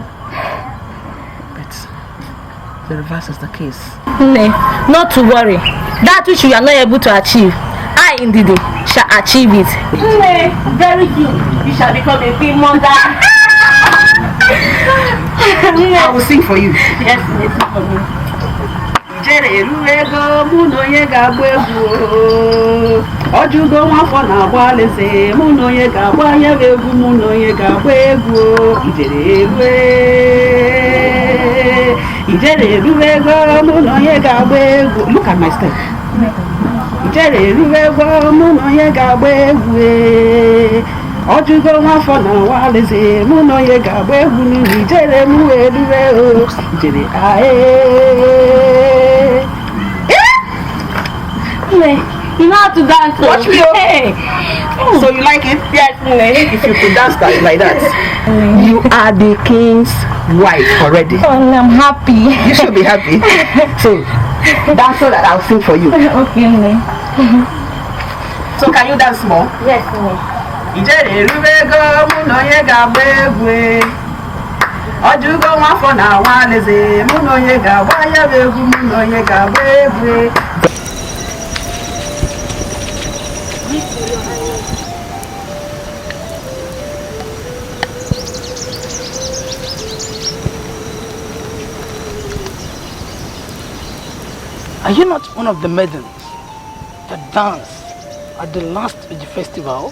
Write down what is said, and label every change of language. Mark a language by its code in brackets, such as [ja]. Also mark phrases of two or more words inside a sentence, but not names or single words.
[en] But the reverse is the case. Eneh, not to worry. That which you are not able to achieve, I indeed shall achieve it. Eneh, very good. You shall become a queen mother. I will sing for you. Yes, sing for me. [ig] Ojugo nwafọ na-agba alaeze mụ na onye ga-agba anya egwu mụ na onye ga-agba egwu ijere [en] Look at my step. [ig] Ojugo nwafọ na walize mụ na onye ga-agba egwu n'ihi ijere m wee rube o ijere [en] You know how to dance. Watch me. Hey. So you like it? Yes, If you could dance like that, you are the king's wife already. Oh, I'm happy. You should be happy. So dance so that I'll sing for you. Okay, So can you dance more? Yes, [ig] Ijere rubego mụ na onye ga-agba egwu Ojugo nwafọ na walize mụ na onye ga-agba ya bụ egwu mụ na onye ga-agba egwu. [en] Are you not one of the maidens that danced at the last Iji festival?